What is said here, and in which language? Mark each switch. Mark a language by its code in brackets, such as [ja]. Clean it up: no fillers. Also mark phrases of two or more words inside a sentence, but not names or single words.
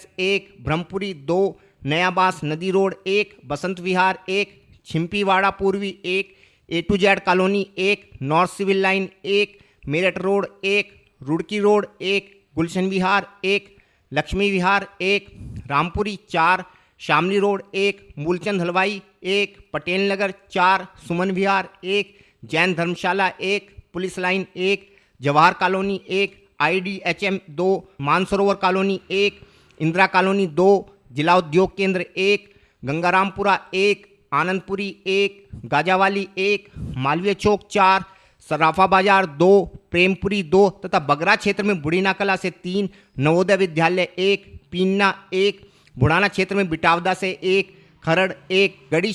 [hi] 1, ब्रह्मपुरी 2, नयाबास नदी रोड 1, बसंत विहार 1, छिम्पीवाड़ा पूर्वी 1, A to Z कॉलोनी 1, नॉर्थ सिविल लाइन 1, मेरठ रोड 1, रुड़की रोड 1, गुलशन विहार 1, लक्ष्मी विहार 1, रामपुरी 4, शामली रोड 1, मूलचंद हलवाई 1, पटेल नगर 4, सुमन विहार 1, जैन धर्मशाला 1, पुलिस लाइन 1, जवाहर कॉलोनी 1, IDHM 2, मानसरोवर कॉलोनी 1, इंदिरा कॉलोनी 2, जिला उद्योग केंद्र 1, गंगारामपुरा 1, आनंदपुरी 1, गाजावाली 1, मालवीय चौक 4, सराफा बाजार 2, प्रेमपुरी 2 तथा बगरा क्षेत्र में बुढ़ीना कला से 3, नवोदय विद्यालय 1, पीन्ना 1, बुढ़ाना क्षेत्र में बिटावदा से 1, खरड़ 1, गढ़ी